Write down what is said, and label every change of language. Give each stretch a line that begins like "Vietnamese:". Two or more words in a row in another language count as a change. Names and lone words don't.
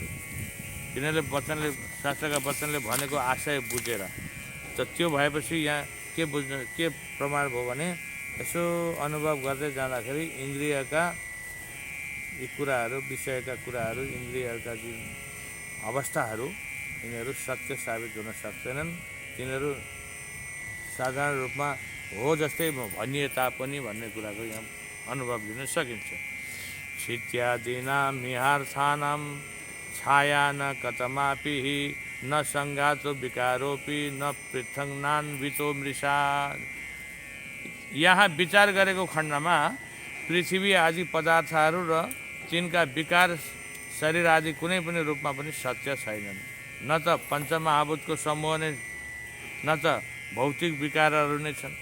Nepali: किनभने शास्त्रका वचनले भनेको आशय बुझेर, त त्यो भएपछि यहाँ के प्रमाण भयो भने यसो अनुभव गर्दै जाँदाखेरि इन्द्रियका यी कुराहरू, विषयका कुराहरू, इन्द्रियहरूका जुन अवस्थाहरू, यिनीहरू सत्य साबित हुन सक्दैनन्। तिनीहरू साधारण रूपमा हो जस्तै भनिए तापनि भन्ने कुराको यहाँ अनुभव लिन सकिन्छ।
Sanskrit: क्षित्यादीनां निहार्थानां छाया न कतमापि न सङ्घातो विकारोपि न पृथङ्नान्वितो मृषा।
Nepali: यहाँ विचार गरेको खण्डमा पृथ्वी आदि पदार्थहरू र तिनका विकार शरीर आदि कुनै पनि रूपमा पनि सत्य छैनन्। न त पञ्चमहाभूतको समूह नै, न त भौतिक विकारहरू नै छन्।